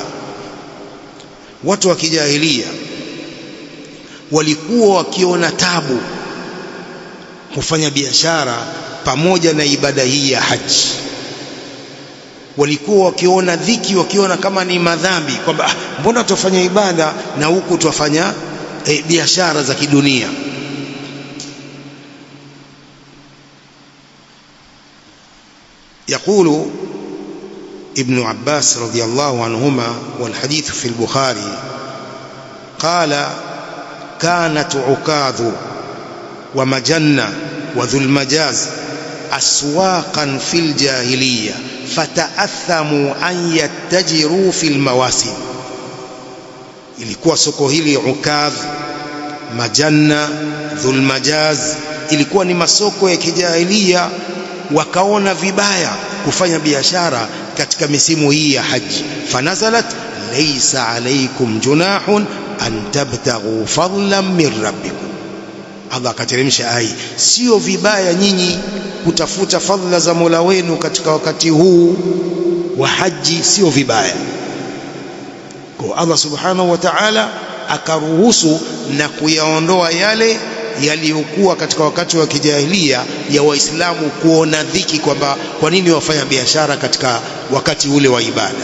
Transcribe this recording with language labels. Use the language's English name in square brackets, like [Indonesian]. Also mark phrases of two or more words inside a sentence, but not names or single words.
[Swahili] Watu wa kijahilia walikuwa wakiona tabu kufanya biashara pamoja na ibada hii ya haji. Walikuwa wakiona dhiki, wakiona kama ni madhambi, kwamba mbona tufanya ibada na huku tufanya biashara za kidunia. [Arabic] يقول ابن عباس رضي الله عنهما والحديث في البخاري قال كانت عكاظ ومجنة وذو المجاز أسواقا في الجاهلية فتأثموا أن يتجروا في المواسم. [Swahili] ilikuwa soko hili Ukadh, Majanna, Dhul Majaz ilikuwa ni masoko ya kijahilia, wakaona vibaya kufanya biashara katika misimu hii ya haji. [Arabic] فنزلت ليس عليكم جناح أن تبتغوا فضلا من ربكم. [Swahili] Allah akateremsha aya, sio vibaya nyinyi kutafuta fadhila za Mola wenu katika wakati huu wa haji, sio vibaya. Kwa Allah [Arabic] سبحانه وتعالى [Swahili] akaruhusu na kuyaondoa yale yaliyokuwa katika wakati wa kijahilia ya Waislamu kuona dhiki kwamba kwa nini wafanya biashara katika wakati ule wa ibada.